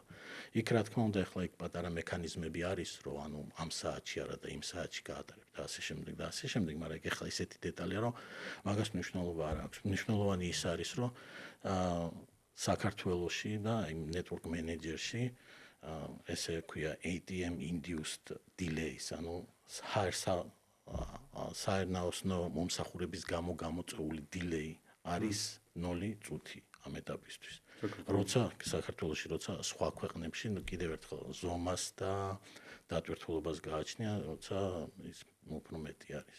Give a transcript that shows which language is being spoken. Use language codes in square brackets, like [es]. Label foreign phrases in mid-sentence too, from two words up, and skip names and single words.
[ka] იქ რა თქმა უნდა, ახლა იქ პატარა მექანიზმები არის, რომ ანუ ამ საათში არა და იმ საათში გაატარებთ და ასე შემდეგ და ასე შემდეგ, მაგრამ ახლა ისეთი დეტალია, რომ მაგას მნიშვნელობა არ აქვს. მნიშვნელოვანი ის არის, რომ საქართველოში და იმ [en] network manager- [ka] ში ესე ქვია [en] ATM induced delays, [ka] ანუ საერთნაოსნო მომსახურების გამო გამოწვეული delay არის 0 წუთი ამ ეტაპისთვის. როცა საქართველოში სხვა ქვეყნებში კიდევ ერთხელ ზომას და დატვირთულობას გააჩნია, როცა ის უფრო მეტი არის.